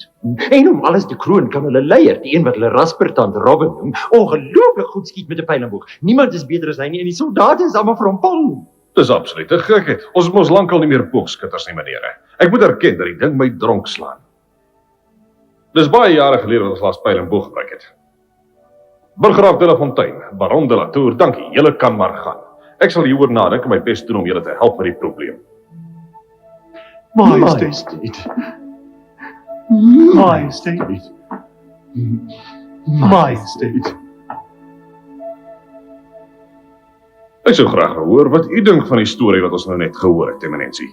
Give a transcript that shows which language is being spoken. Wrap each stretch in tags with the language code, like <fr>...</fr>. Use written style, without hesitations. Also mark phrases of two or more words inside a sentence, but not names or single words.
<af>En om alles te kroon kan hulle leier, die een wat hulle Raspertand Robin noem, ongelooflik goed skiet met 'n pylenboog. Niemand is beter as hy nie, en die soldate is almal vir hom bang. Dis absoluut 'n gekheid. Ons het mos lankal nie meer boogskutters nie, meneere. Ek moet erken dat die ding my dronk slaan. Dis baie jare gelede wat ons laas pyl en boog gebruik het. Burggraaf de la Fontaine, baron de la Tour, dankie, julle kan maar gaan. Ek sal hieroor nadink en my bes doen om julle te help met die probleem. Majesteit. Majesteit. Majesteit. Ek sou graag hoor wat u dink van die storie wat ons nou net gehoor het, eminensie.</af>